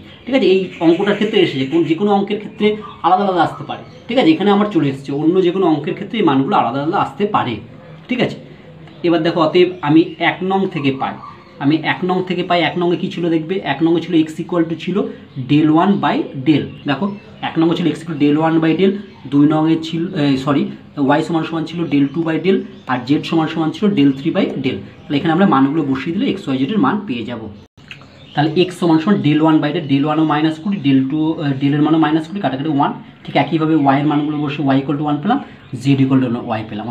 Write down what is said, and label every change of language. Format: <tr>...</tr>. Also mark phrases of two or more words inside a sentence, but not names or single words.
<bn>ঠিক আছে, এই অঙ্কটার ক্ষেত্রে এসেছে, যে কোনো অঙ্কের ক্ষেত্রে আলাদা আলাদা আসতে পারে। ঠিক আছে, এখানে আমার চলে এসেছে, অন্য যে কোনো অঙ্কের ক্ষেত্রে এই মানগুলো আলাদা আলাদা আসতে পারে। ঠিক আছে, এবার দেখো অতএব আমি 1 নং থেকে পাই, 1 নংয়ে কী ছিল দেখবে, 1 নংয়ে ছিল x = ছিল del1/del। দেখো 1 নংয়ে ছিল x = del1/del, 2 নংয়ে ছিল y সমান ছিল del2/del, আর z সমান ছিল del3/del। তাহলে এখানে আমরা মানগুলো বসিয়ে দিলে x y z এর মান পেয়ে যাব। তাহলে x সমান del1/del, del1ও -20, del মানও -20, কাটাকাটি 1। ঠিক একইভাবে y এর মানগুলো বসে y = 1 পেলাম, z = y পেলাম।</bn>